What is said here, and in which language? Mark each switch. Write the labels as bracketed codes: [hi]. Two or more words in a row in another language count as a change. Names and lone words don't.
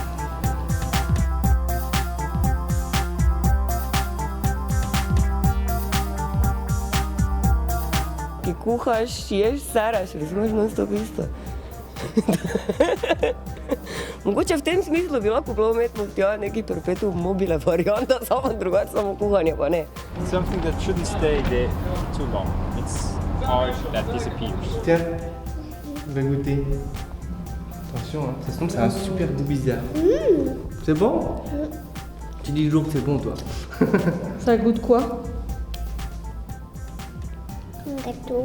[sl] Ki kuhaš, ješ, saraš, razumeš, non-stop isto. Mogoče v tem smislu bi lahko bilo umetnost, ja, neki [la] perpetuum mobile [sl] varianta, samo drugače, samo kuhanje pa ne. [en] Something that shouldn't stay there too long. It's art that disappears. [fr] Tiens, on va goûter. Attention, hein, ça se tombe, c'est un super goût bizarre. C'est bon? Tu dis toujours que c'est bon, toi. Ça goûte quoi? Gâteau.